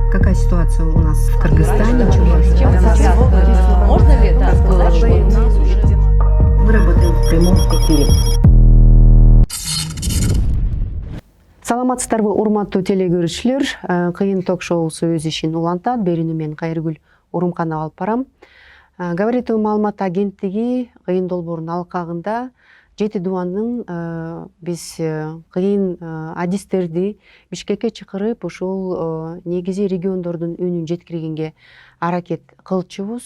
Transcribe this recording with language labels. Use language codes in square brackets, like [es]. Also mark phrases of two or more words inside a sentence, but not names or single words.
[ru] какая ситуация у нас в Кыргызстане? Можно ли это сказать, что у нас уже... Мы работаем в прямом эфире. [ky] Саламатсыздарбы, урматтуу телегөрүүчүлөр. Кыйын ток-шоусу өз ишин улантат. Берүүнү мен Кайргүл Урумканова алып барам. Говоритуу маалымат агенттиги кыйын долбоордун алкагында Жети дубандын биз кыйын адистерди Бишкекке чакырып, ушул негизи региондордун үнүн жеткиргенге аракет кылчубуз.